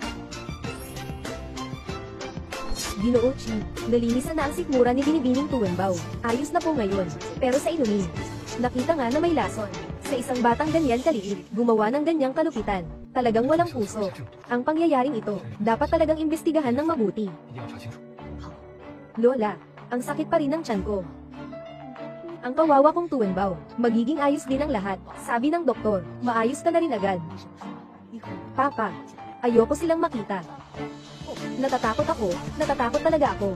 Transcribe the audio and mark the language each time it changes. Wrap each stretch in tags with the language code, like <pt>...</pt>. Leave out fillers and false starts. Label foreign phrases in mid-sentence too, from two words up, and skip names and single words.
<tl>Ginoo Chi, nalinisan na ang sikmura ni Binibining Tuwenbao. Ayos na po ngayon. Pero sa inumin, nakita nga na may lason. Sa isang batang ganyan kaliit, gumawa ng ganyang kalupitan. Talagang walang puso. Ang pangyayaring ito, dapat talagang imbestigahan ng mabuti.</tl> <zh>一定要查清楚。</zh> <tl>Lola, ang sakit pa rin ng tiyan ko. Ang kawawa kong Tuwenbao, magiging ayos din ang lahat. Sabi ng doktor, maayos ka na rin agad. Papa, ayoko silang makita. Natatakot talaga ako.</tl>